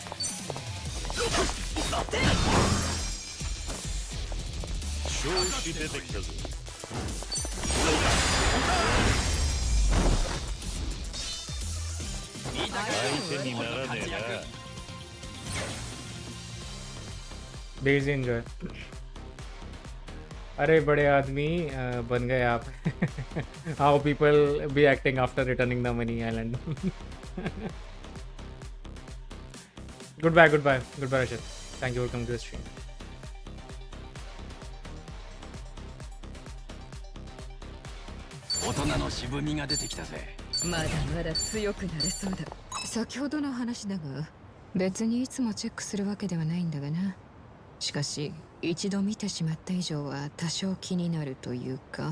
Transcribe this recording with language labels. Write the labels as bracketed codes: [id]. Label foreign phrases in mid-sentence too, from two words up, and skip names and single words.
[ja] 調子出てきたぞ。相手にならねえな。 [en] Please enjoy. [hi] अरे बड़े आदमी बन गए आप. [en] How people be acting after returning the money island. Goodbye, Rashid. Thank you for coming to the stream. [ja] 大人の渋みが出てきたぜ。まだまだ強くなれそうだ。先ほどの話だが別にいつもチェックするわけではないんだがな。しかし一度見てしまった以上は多少気になるというか。